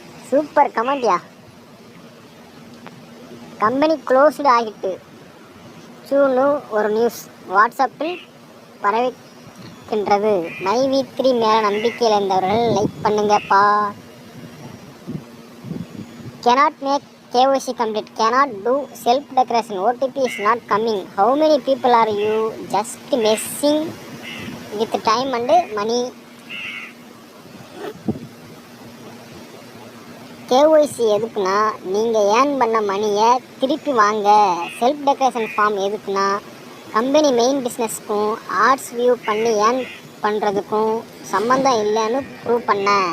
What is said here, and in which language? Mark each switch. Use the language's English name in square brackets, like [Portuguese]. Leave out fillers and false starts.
[Tamil] Super கமெண்ட்யா. Company closed ஆகிட்டு சூன்னு ஒரு news வாட்ஸ்அப்பில் பரவிக்கின்றது. மைவி3 மேலே நம்பிக்கையில் இருந்தவர்கள் லைக் பண்ணுங்கப்பா. [English] cannot make KYC complete, cannot do self declaration, OTP is not coming. How many people are you just messing with time and money? [Tamil] KYC எதுக்குன்னா நீங்கள் earn பண்ண மணியை திருப்பி வாங்க. செல்ஃப் டெக்கரேஷன் ஃபார்ம் எதுக்குன்னா கம்பெனி மெயின் பிஸ்னஸ்க்கும் ஆர்ட்ஸ் வியூ பண்ணி earn பண்ணுறதுக்கும் சம்மந்தம் இல்லைன்னு ப்ரூவ் பண்ண.